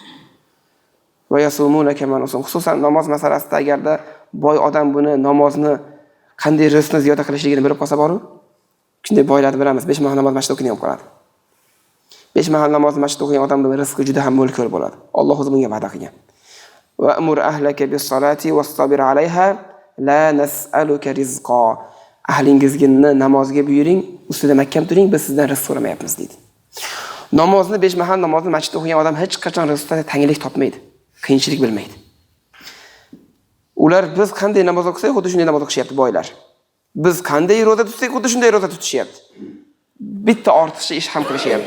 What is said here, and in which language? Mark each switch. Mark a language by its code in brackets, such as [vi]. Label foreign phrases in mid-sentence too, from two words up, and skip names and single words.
[ar] ويصومون كما نصوم. [uz] Xususan namoz masalasida agarda boy odam buni namozni qanday rizqni ziyoda qilishligini bilib qolsa boru, shunday boylarni bilamiz, 5 mahal namoz masjidda o'qiyotgan qoladi. 5 mahal namoz masjidda o'qigan odamning rizqi juda ham mo'l ko'l bo'ladi. Alloh o'zi bunga va'da qilgan. [ar] وأمر أهلك بالصلاة واصطبر عليها لا نسألك رزقا. [uz] Ahlingizga namozga buyuring, ustida mahkam turing, biz sizdan rizq so'ramayapmiz deydi. Namozni 5 mahal namozni masjidda o'qigan odam hech qachon rizqda tanglik topmaydi, qiyinchilik bilmaydi. Ular biz qanday namoz o'qisak, xuddi shunday namoz o'qishyapti boylar. Biz qanday roza tutsak, xuddi shunday roza tutishyapti. Bitta ortiqcha ish ham qilishyapti.